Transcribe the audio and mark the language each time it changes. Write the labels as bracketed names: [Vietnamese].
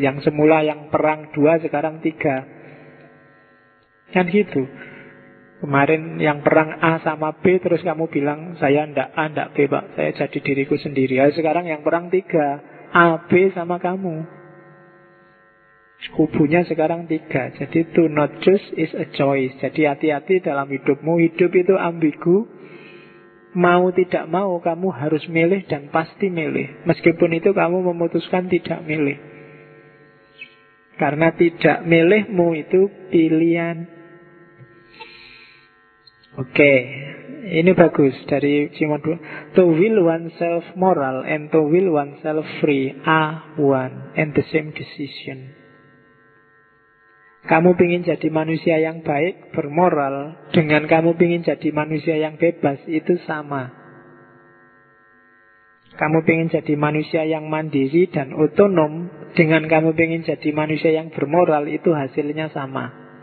[Indonesian] Yang semula yang perang 2, sekarang 3. Kan gitu. Kemarin yang perang A sama B, terus kamu bilang saya ndak A, ndak B Pak, saya jadi diriku sendiri. Ya, sekarang yang perang 3, A, B sama kamu. Kubunya sekarang 3. [English] Jadi to not choose is a choice. [Indonesian] Jadi hati-hati dalam hidupmu. Hidup itu ambigu. Mau tidak mau kamu harus milih dan pasti milih. Meskipun itu kamu memutuskan tidak milih. Karena tidak milihmu itu pilihan. Oke, ini bagus dari Simone de Beauvoir. [English] To will oneself moral and to will oneself free are one and the same decision. [Indonesian] Kamu ingin jadi manusia yang baik, bermoral, dengan kamu ingin jadi manusia yang bebas, itu sama. Kamu ingin jadi manusia yang mandiri dan otonom, dengan kamu ingin jadi manusia yang bermoral, itu hasilnya sama.